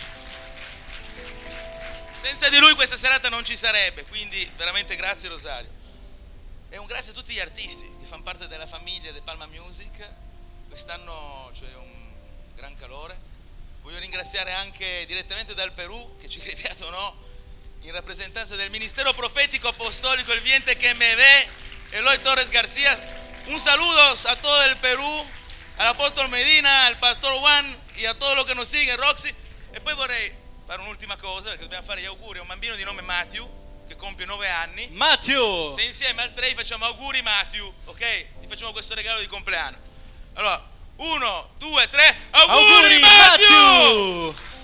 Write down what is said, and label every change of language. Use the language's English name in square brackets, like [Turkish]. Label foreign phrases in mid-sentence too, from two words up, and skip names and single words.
[Italian] Senza di lui questa serata non ci sarebbe, quindi veramente grazie Rosario. E un grazie a tutti gli artisti che fanno parte della famiglia De Palma Music. Quest'anno c'è un gran calore. Voglio ringraziare anche direttamente dal Perù, che ci crediate o no, in rappresentanza del Ministero Profético Apostólico El Viente [Spanish] que me ve, [Italian] Eloy Torres García. [Spanish] Un saludo a todo el Perú, al Apóstol Medina, al Pastor Juan e a todo lo che nos sigue, Roxy. [Italian] E poi vorrei fare un'ultima cosa, perché dobbiamo fare gli auguri a un bambino di nome Matthew, che compie 9 anni. Matthew! Se insieme al 3 facciamo auguri Matthew, ok? Gli facciamo questo regalo di compleanno. Allora, 1, 2, 3, auguri Matthew!